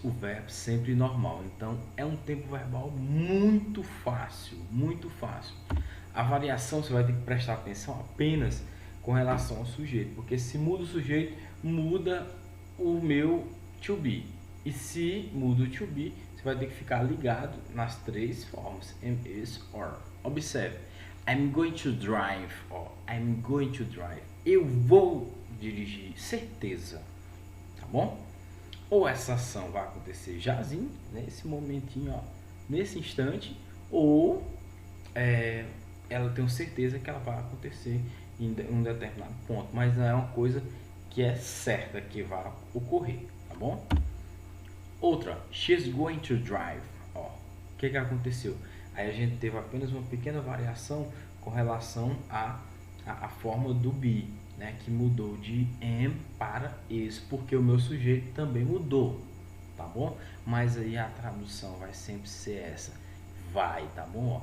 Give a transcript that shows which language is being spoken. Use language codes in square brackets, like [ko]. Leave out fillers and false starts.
[pt] O verbo sempre normal. Então, é um tempo verbal muito fácil, muito fácil. A variação você vai ter que prestar atenção apenas com relação ao sujeito, porque se muda o sujeito, muda o meu to be. E se muda o to be, você vai ter que ficar ligado nas três formas, am, is, or. Observe, [en] I'm going to drive, or I'm going to drive. [pt] Eu vou dirigir, certeza, tá bom? Ou essa ação vai acontecer jazinho, nesse momentinho, ó, nesse instante, ou ela tenho certeza que ela vai acontecer em um determinado ponto, mas não é uma coisa que é certa que vai ocorrer, tá bom? Outra, [en] she's going to drive. [pt] Ó, o que aconteceu? Aí a gente teve apenas uma pequena variação com relação à forma do be, né? Que mudou de am para is, porque o meu sujeito também mudou, tá bom? Mas aí a tradução vai sempre ser essa, vai, tá bom?